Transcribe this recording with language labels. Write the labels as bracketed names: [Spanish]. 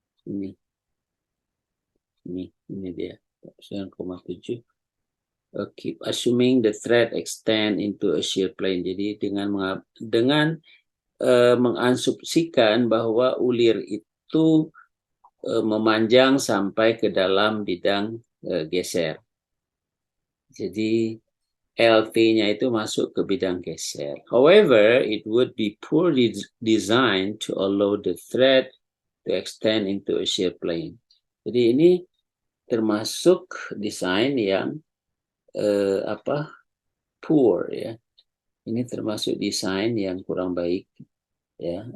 [Indonesian] Ini dia [English] 49,7 kip, assuming the thread extend into a shear plane. [Indonesian] Jadi dengan mengasumsikan bahwa ulir itu memanjang sampai ke dalam bidang geser. Jadi LT-nya itu masuk ke bidang geser. [English] However, it would be poorly designed to allow the thread to extend into a shear plane. [Indonesian] Jadi ini termasuk desain yang poor ya. Ini termasuk desain yang kurang baik ya.